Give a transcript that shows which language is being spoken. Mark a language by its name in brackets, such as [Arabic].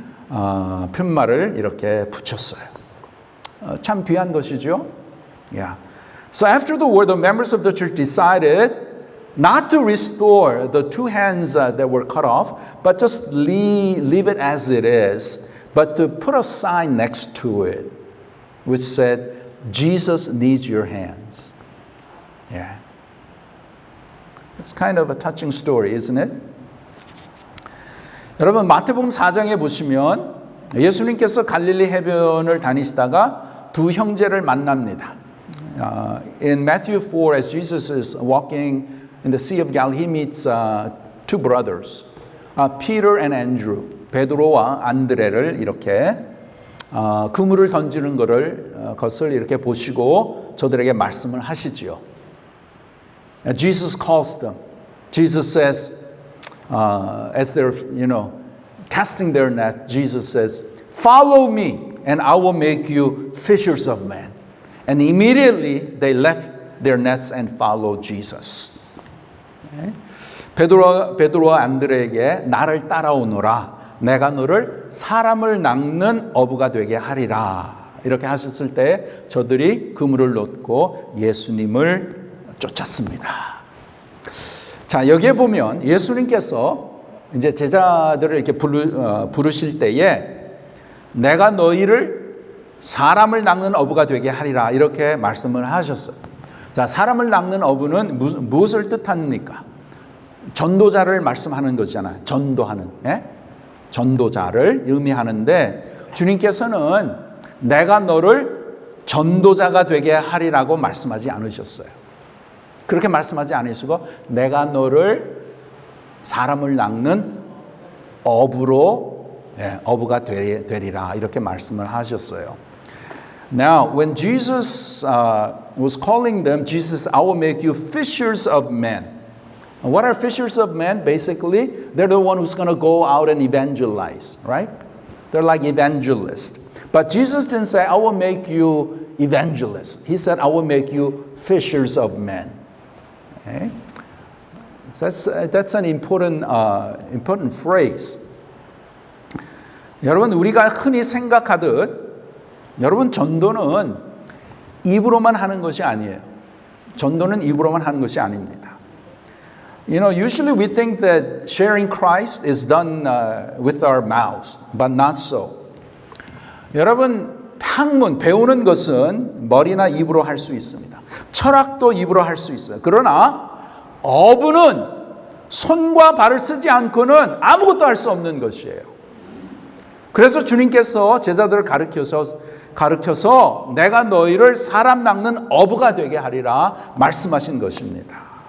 [Korean] 이러한 편말을 이렇게 붙였어요. 참 귀한 것이죠. Yeah. [English] So after the war, the members of the church decided not to restore the two hands that were cut off, but just leave it as it is, but to put a sign next to it, which said, Jesus needs your hands. Yeah. It's kind of a touching story, isn't it? [Korean] 여러분, 마태복음 4장에 보시면 예수님께서 갈릴리 해변을 다니시다가 두 형제를 만납니다. [English] in Matthew 4, as Jesus is walking in the Sea of Galilee, he meets two brothers, Peter and Andrew. [Korean] 베드로와 안드레를 이렇게 그물을 던지는 것을 이렇게 보시고 저들에게 말씀을 하시지요. [English] Jesus calls them. Jesus says, as they're, casting their net, Jesus says, "Follow me, and I will make you fishers of men." And immediately they left their nets and followed Jesus. [Korean] 베드로와 안드레에게 나를 따라오너라. 내가 너를 사람을 낚는 어부가 되게 하리라. 이렇게 하셨을 때 저들이 그물을 놓고 예수님을 쫓았습니다. 자, 여기에 보면 예수님께서 이제 제자들을 이렇게 부르실 때에 내가 너희를 사람을 낚는 어부가 되게 하리라 이렇게 말씀을 하셨어요. 자, 사람을 낚는 어부는 무엇을 뜻합니까? 전도자를 말씀하는 것이잖아요. 전도하는, 전도자를 의미하는데 주님께서는 내가 너를 전도자가 되게 하리라고 말씀하지 않으셨어요. 그렇게 말씀하지 않으시고 내가 너를 사람을 낚는 어부가 되리라 이렇게 말씀을 하셨어요. [English] Now, when Jesus was calling them, Jesus, I will make you fishers of men. What are fishers of men? Basically, they're the one who's going to go out and evangelize, right? They're like evangelists. But Jesus didn't say, I will make you evangelists. He said, I will make you fishers of men. Okay? So that's an important phrase. [Korean] 여러분, 우리가 흔히 생각하듯 여러분 전도는 입으로만 하는 것이 아니에요. 전도는 입으로만 하는 것이 아닙니다. [English] Usually we think that sharing Christ is done with our mouths, but not so. [Korean] 여러분, 학문, 배우는 것은 머리나 입으로 할 수 있습니다. 철학도 입으로 할 수 있어요. 그러나 어부는 손과 발을 쓰지 않고는 아무것도 할 수 없는 것이에요. 그래서 주님께서 제자들을 가르쳐서 내가 너희를 사람 낚는 어부가 되게 하리라 말씀하신 것입니다.